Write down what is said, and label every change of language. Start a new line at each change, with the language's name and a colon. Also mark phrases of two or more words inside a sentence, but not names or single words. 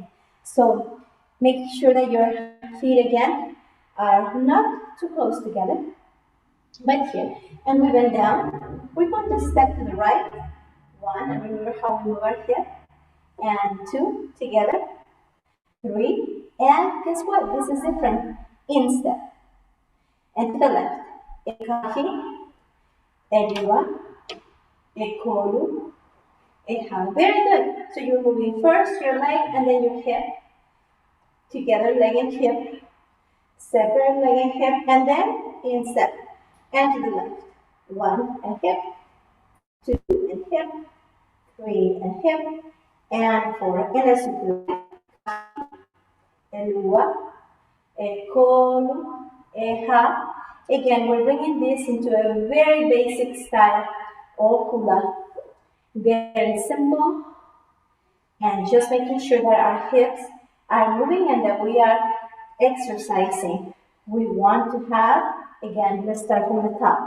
English: So make sure that your feet again are not too close together, but here. And we bend down. We're going to step to the right. 1, and remember how we move our hip. And 2, together. 3, and guess what? This is different. Instep. And to the left.
Hawaiian: Ekahi, elua, ekolu, eha.
English: Very good. So you're moving first your leg and then your hip. Together, leg and hip. Separate leg and hip, and then instep. And to the left. 1 and hip. 2 and hip. 3 and hip. And 4. And let's do it.
Hawaiian: Elua, ekolu, eha.
English: Again, we're bringing this into a very basic style of hula. Very simple. And just making sure that our hips are moving and that we are exercising. We want to have, again, let's start from the top.